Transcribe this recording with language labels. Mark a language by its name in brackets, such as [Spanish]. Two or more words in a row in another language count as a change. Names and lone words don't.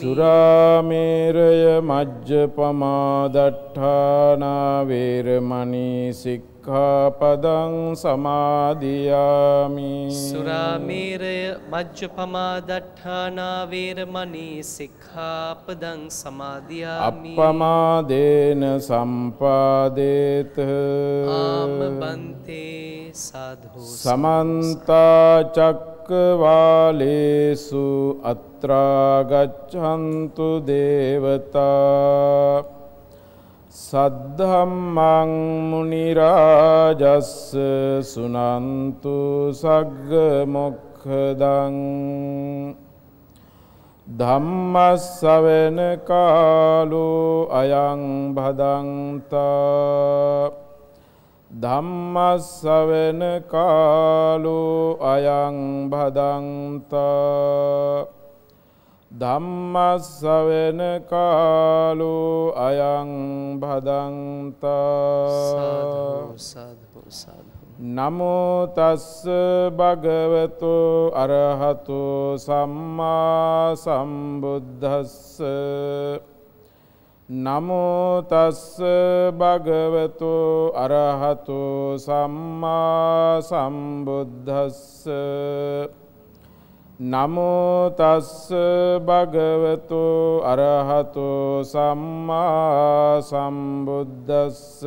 [Pali] සුරාමේරය මජ්ජපමාදට්ඨානා වේරමණී සික්ඛාපදං සමාදියාමි. සුරාමේරය මජ්ජපමාදට්ඨානා වේරමණී සික්ඛාපදං සමාදියාමි. අප්පමාදේන සම්පාදේත. ආම බන්තේ. සාධු. සමන්ත චක්කවාලේසු අත්‍රා ගච්ඡන්තු දේවතා. සද්ධම්මං මුනි රාජස්ස සුනන්තු සග්ග මොක්ඛදං. ධම්මස්සවෙන කාලෝ අයං භදන්තා ධම්මස්සවෙන කාලෝ අයං භදන්තා ධම්මස්සවෙන කාලෝ අයං භදන්තා සාදු සාදු නමෝ තස්ස භගවතු අරහතු සම්මා සම්බුද්දස්ස නමෝ තස්ස භගවතු අරහතු සම්මා සම්බුද්දස්ස නමෝ තස්ස භගවතු අරහතු සම්මා සම්බුද්දස්ස